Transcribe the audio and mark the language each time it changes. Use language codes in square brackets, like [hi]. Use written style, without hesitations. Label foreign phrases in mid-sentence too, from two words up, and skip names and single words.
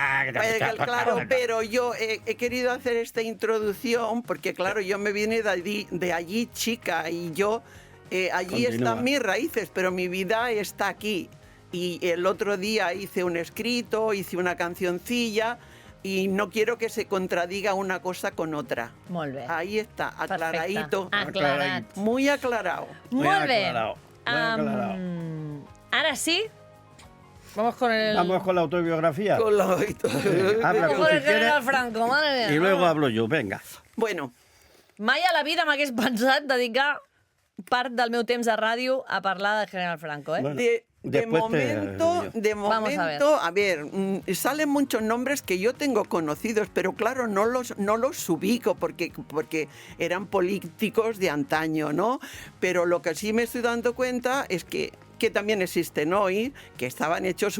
[es] claro, pero yo he querido hacer esta introducción porque, claro, yo me vine de allí chica y yo allí Continúa. están mis raíces, pero mi vida está aquí. Y el otro día hice un escrito, hice una cancioncilla y no quiero que se contradiga una cosa con otra. [ca] Molt bé. [es] Ahí está, aclaradito, [ca] Aclarat. [es] muy aclarado. Muy [ca] Molt bé. [es] aclarado, muy aclarado. Ahora sí, vamos con el... Vamos con la autobiografía. Con la- Habla Vamos tú con si el general quieres Franco, madre mía. y luego hablo yo, venga. Bueno, [ca] Mai a la vida m'hagués pensat dedicar part del meu temps a ràdio a parlar del general Franco, ¿eh? [es] Bueno, De después momento, te- Vamos a a ver, salen muchos nombres que yo tengo conocidos, pero claro, no los ubico porque eran políticos de antaño, ¿no? Pero lo que sí me estoy dando cuenta es que también existen hoy, que estaban hechos